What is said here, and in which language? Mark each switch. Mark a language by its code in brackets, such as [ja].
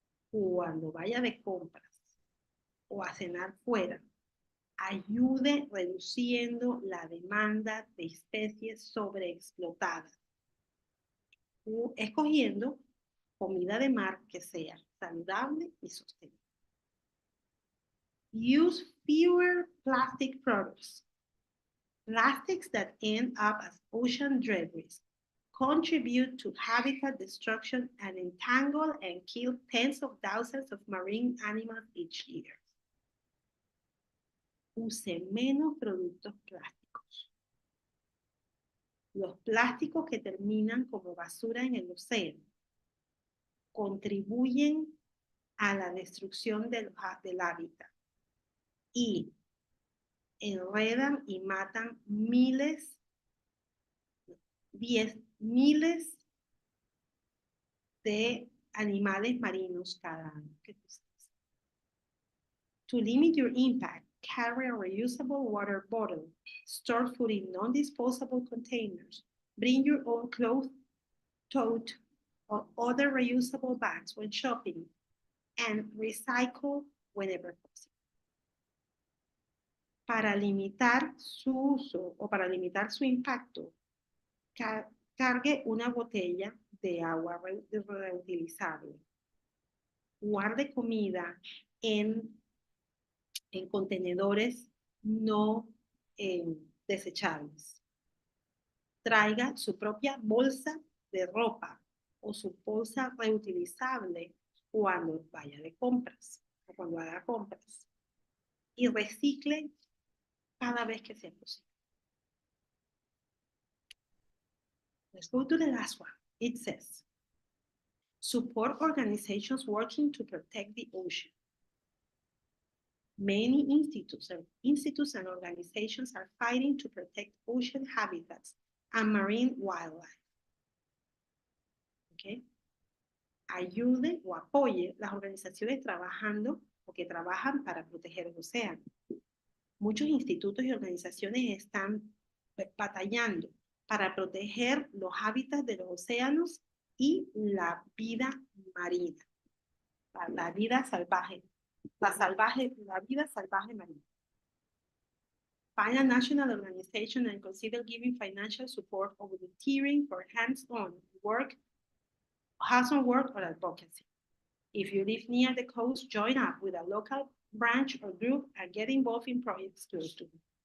[es] cuando vaya de compras o a cenar fuera, ayude reduciendo la demanda de especies sobreexplotadas, escogiendo comida de mar que sea saludable y sostenible. [en] Use fewer plastic products. Plastics that end up as ocean debris contribute to habitat destruction and entangle and kill tens of thousands of marine animals each year. [es] Use menos productos plásticos. Los plásticos que terminan como basura en el océano contribuyen a la destrucción del hábitat y enredan y matan miles de animales marinos cada año. [en] To limit your impact, carry a reusable water bottle, store food in non-disposable containers, bring your own cloth, tote, or other reusable bags when shopping, and recycle whenever possible. [es] Para limitar su uso o para limitar su impacto, cargue una botella de agua reutilizable. Guarde comida en contenedores no desechables. Traiga su propia bolsa de ropa o su bolsa reutilizable cuando vaya de compras o cuando haga compras. Y recicle cada vez que sea posible. [en] Let's go to the last one. It says, support organizations working to protect the ocean. Many institutes and organizations are fighting to protect ocean habitats and marine wildlife. Okay. [es] Ayude o apoye las organizaciones trabajando o que trabajan para proteger el océano. Muchos institutos y organizaciones están batallando para proteger los hábitats de los océanos y la vida marina, la vida salvaje. La vida salvaje marina. [en] Find a national organization and consider giving financial support or volunteering for hands-on work or advocacy. If you live near the coast, join up with a local branch or group and get involved in projects close to you.